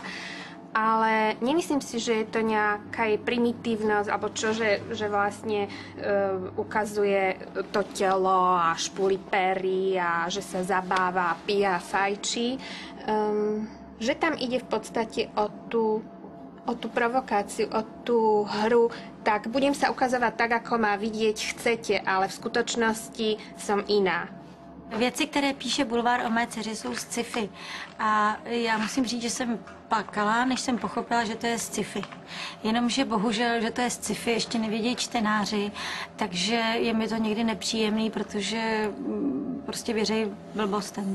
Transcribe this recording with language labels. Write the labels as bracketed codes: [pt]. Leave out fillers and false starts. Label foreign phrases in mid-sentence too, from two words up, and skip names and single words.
[sk] Ale nemyslím si, že je to nejaká jej primitívnosť, alebo čo, že vlastne ukazuje to telo a špuli pery a že sa zabáva, pije a fajčí. Že tam ide v podstate o tú provokáciu, o tú hru, tak budem sa ukazovať tak, ako ma vidieť chcete, ale v skutočnosti som iná. [cs] Věci, které píše Bulvár o mé dceři, jsou sci-fi. A já musím říct, že jsem plakala, než jsem pochopila, že to je sci-fi. Jenomže bohužel, že to je sci-fi, ještě nevědějí čtenáři, takže je mi to někdy nepříjemný, protože prostě věří blbostem.